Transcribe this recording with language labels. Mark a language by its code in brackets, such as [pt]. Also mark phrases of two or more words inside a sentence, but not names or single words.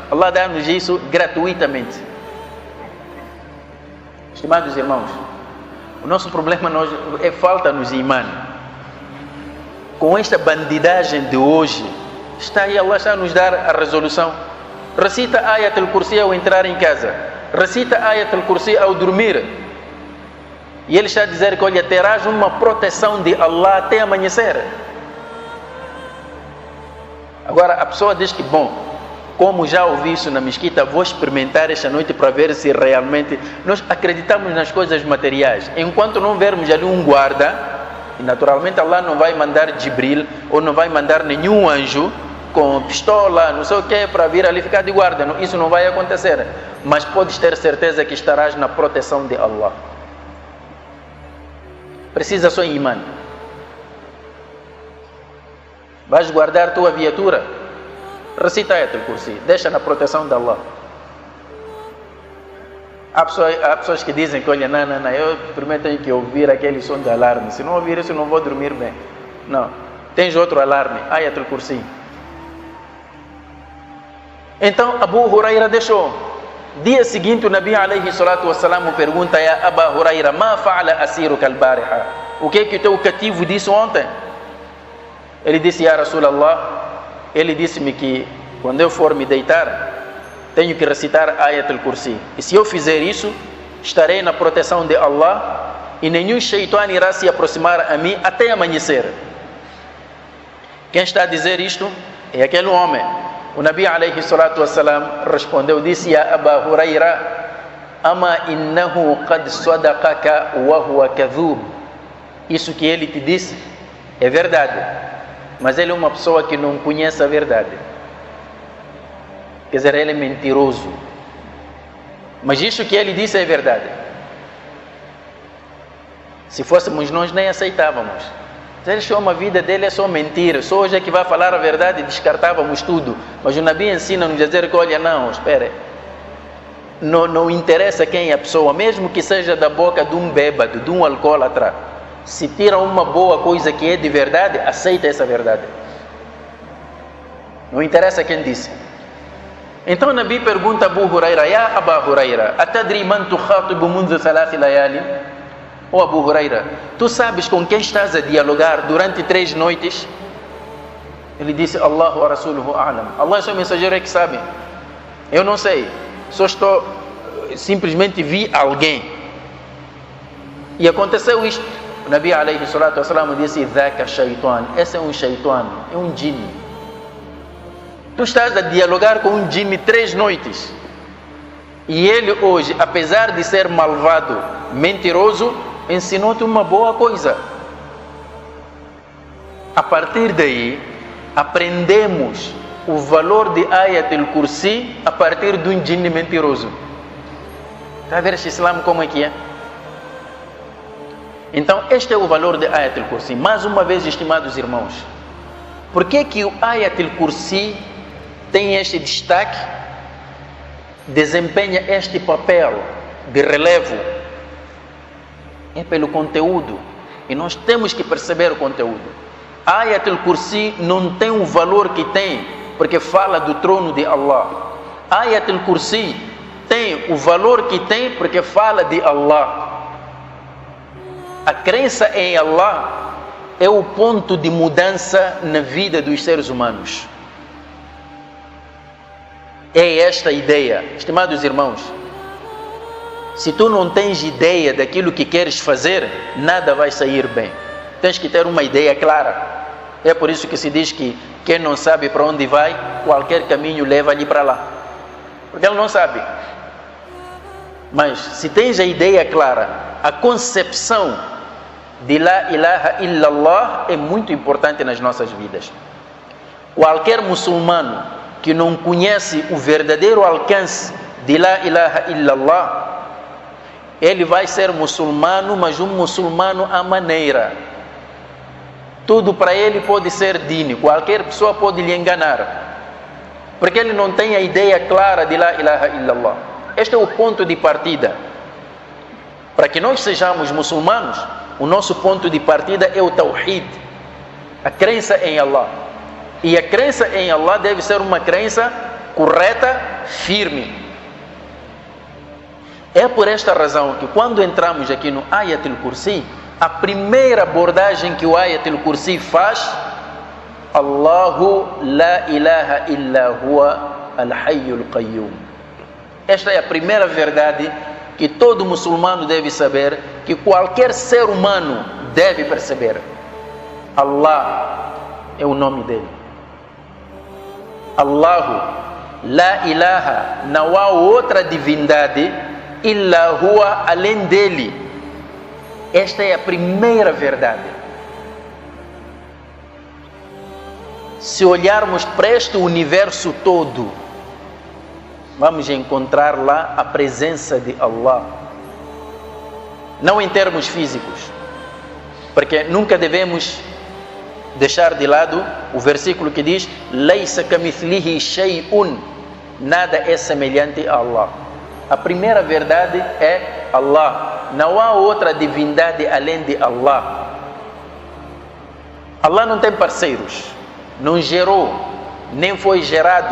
[pt] Allah dá-nos isso gratuitamente. Estimados irmãos, o nosso problema é falta-nos imã. Com esta bandidagem de hoje, Allah está a nos dar a resolução. Recita Ayat al-Kursi ao entrar em casa, recita Ayat al-Kursi ao dormir, e ele está a dizer que, olha, terás uma proteção de Allah até amanhecer. Agora a pessoa diz que, bom, como já ouvi isso na mesquita, vou experimentar esta noite para ver se realmente nós acreditamos nas coisas materiais. Enquanto não vermos ali um guarda, e naturalmente Allah não vai mandar Jibril, ou não vai mandar nenhum anjo com pistola, não sei o que, para vir ali ficar de guarda. Não, isso não vai acontecer. Mas podes ter certeza que estarás na proteção de Allah. Precisa só imã. Vais guardar tua viatura, recita Ayat al-Kursi, deixa na proteção de Allah. Há pessoas que dizem que, olha, não, eu primeiro tenho que ouvir aquele som de alarme, se não ouvir isso não vou dormir bem. Não, tens outro alarme, Ayat al-Kursi. Então Abu Huraira deixou. Dia seguinte o Nabi [ar] عليه الصلاة والسلام pergunta: يا أبا هريرة، ما فعل أسيرك البارحة? [pt] O que é que o teu cativo disse ontem? Ele disse: [ar] يا رسول الله, [pt] ele disse-me que quando eu for me deitar, tenho que recitar Ayat al-Kursi. E se eu fizer isso, estarei na proteção de Allah, e nenhum shaitan irá se aproximar a mim até amanhecer. Quem está a dizer isto é aquele homem. O Nabi [ar] عليه الصلاة والسلام [pt] respondeu, disse: [ar] يا أبا هريرة، أما إنه قد صدقك وهو كذوب. [pt] Isso que ele te disse é verdade, mas ele é uma pessoa que não conhece a verdade. Quer dizer, ele é mentiroso. Mas isso que ele disse é verdade. Se fôssemos nós, nem aceitávamos. Se ele chama a vida dele é só mentira, só hoje é que vai falar a verdade, descartávamos tudo. Mas o Nabi ensina-nos a dizer que, olha, não, espere, não interessa quem é a pessoa, mesmo que seja da boca de um bêbado, de um alcoólatra, se tira uma boa coisa que é de verdade, aceita essa verdade. Não interessa quem disse. Então o Nabi pergunta a Abu Huraira: [ar] يا أبا هريرة، أتدري من تخاطب منذ ثلاث ليال? [pt] Oh Abu Huraira, tu sabes com quem estás a dialogar durante 3 noites? Ele disse: [ar] الله ورسوله أعلم. [pt] Allah e seu mensageiro é que sabe. Eu não sei, só simplesmente vi alguém. E aconteceu isto. O Nabi [ar] عليه الصلاة والسلام [pt] disse: [ar] ذاك شيطان. [pt] Esse é um shaitan, é um jinn. Tu estás a dialogar com um jinn 3 noites. E ele hoje, apesar de ser malvado, mentiroso, ensinou-te uma boa coisa. A partir daí, aprendemos o valor de Ayat al-Kursi a partir de um jinn mentiroso. Está a ver este Islam como é que é? Então, este é o valor de Ayat al-Kursi. Mais uma vez, estimados irmãos, por que que o Ayat al-Kursi tem este destaque, desempenha este papel de relevo? É pelo conteúdo, e nós temos que perceber o conteúdo. Ayat al-Kursi não tem o valor que tem, porque fala do trono de Allah. Ayat al-Kursi tem o valor que tem, porque fala de Allah. A crença em Allah é o ponto de mudança na vida dos seres humanos. É esta a ideia. Estimados irmãos, se tu não tens ideia daquilo que queres fazer, nada vai sair bem. Tens que ter uma ideia clara. É por isso que se diz que quem não sabe para onde vai, qualquer caminho leva-lhe para lá. Porque ele não sabe. Mas se tens a ideia clara, a concepção de [ar] لا إله إلا الله [pt] é muito importante nas nossas vidas. Qualquer muçulmano que não conhece o verdadeiro alcance de [ar] لا إله إلا الله, [pt] ele vai ser muçulmano, mas um muçulmano à maneira. Tudo para ele pode ser dini, qualquer pessoa pode lhe enganar, porque ele não tem a ideia clara de [ar] لا إله إلا الله. [pt] Este é o ponto de partida. Para que nós sejamos muçulmanos, o nosso ponto de partida é o Tawhid, a crença em Allah. E a crença em Allah deve ser uma crença correta, firme. É por esta razão que quando entramos aqui no Ayat al-Kursi, a primeira abordagem que o Ayat al-Kursi faz, [ar] الله لا إله إلا هو الحي القيوم. [pt] Esta é a primeira verdade que todo muçulmano deve saber, que qualquer ser humano deve perceber. Allah é o nome dele. [ar] الله لا إله, [pt] não há outra divindade [ar] إلا هو, [pt] além dele. Esta é a primeira verdade. Se olharmos para este universo todo, vamos encontrar lá a presença de Allah. Não em termos físicos, porque nunca devemos deixar de lado o versículo que diz: [ar] ليس كمثله شيء, [pt] nada é semelhante a Allah. A primeira verdade é Allah. Não há outra divindade além de Allah. Allah não tem parceiros, não gerou, nem foi gerado.